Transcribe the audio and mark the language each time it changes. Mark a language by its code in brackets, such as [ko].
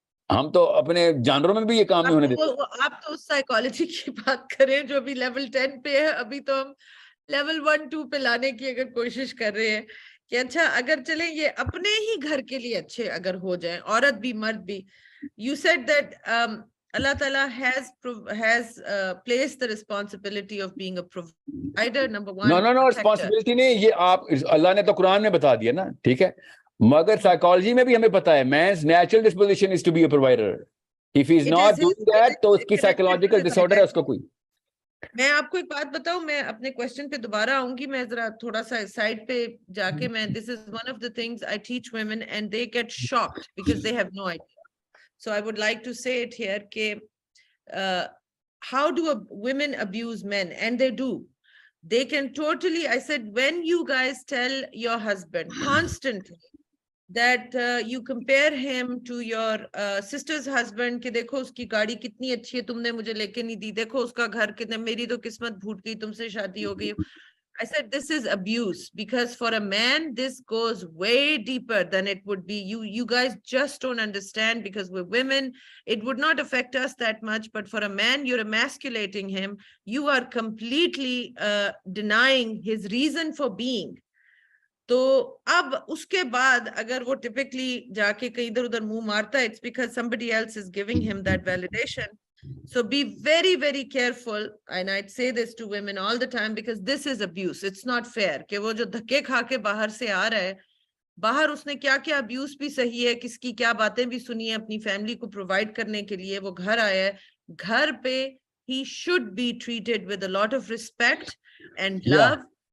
[ur] ہم تو اپنے جانوروں میں بھی یہ کام نہیں ہونے دیتے. آپ تو اس سائیکالوجی کی بات کریں جو ابھی لیول 10 پہ ہے, ابھی تو ہم لیول 1-2 پہ لانے کی اگر کوشش کر رہے ہیں کہ اچھا اگر چلیں یہ اپنے ہی گھر کے لیے اچھے اگر ہو جائیں, عورت بھی مرد بھی. [en] You said that Allah Ta'ala has placed the responsibility of being a provider, number one, no protector. [ur] Responsibility نہیں, یہ آپ اللہ نے تو قرآن میں بتا دیا نا, ٹھیک ہے, مگر سائیکالوجی میں بھی ہمیں پتا ہے [en] Means natural disposition is to be a provider. If he is not doing that [ur] تو اس کی سائیکولوجیکل ڈس آرڈر ہے اس کو کوئی. میں آپ کو ایک بات بتاؤں, میں اپنے کوشچن پہ دوبارہ آؤں گی, میں ذرا تھوڑا سا سائڈ پہ جا کے, میں [en] This is one of the things I teach women and they get shocked because they have no idea. So I would like to say it here کہ how do women abuse men, and they do. They can totally, I said, when you guys tell your husband constantly that you compare him to your sister's husband [ur] کہ دیکھو اس کی گاڑی کتنی اچھی ہے, تم نے مجھے لے کے نہیں دی, دیکھو اس کا گھر کتنا, میری تو قسمت پھوٹ گئی, تم سے شادی ہو گئی. [en] I said this is abuse, because for a man this goes way deeper than it would be. You guys just don't understand, because we're women, it would not affect us that much, but for a man you're emasculating him. You are completely denying his reason for being. [ur] تو اب اس کے بعد اگر وہ typically جا کے کہیں ادھر ادھر منہ مارتا ہے, [en] it's because somebody else is giving him that validation. So be very, very careful. And I'd say this to women all the time, because this is abuse. It's not fair [ur] کہ وہ جو دھکے کھا کے باہر سے آ رہا ہے, باہر اس نے کیا کیا ابیوز بھی صحیح ہے, کس کی کیا باتیں بھی سنی ہیں اپنی فیملی کو پرووائڈ کرنے کے لیے, وہ گھر آیا ہے, گھر پہ [en] he should be treated with a lot of respect and love.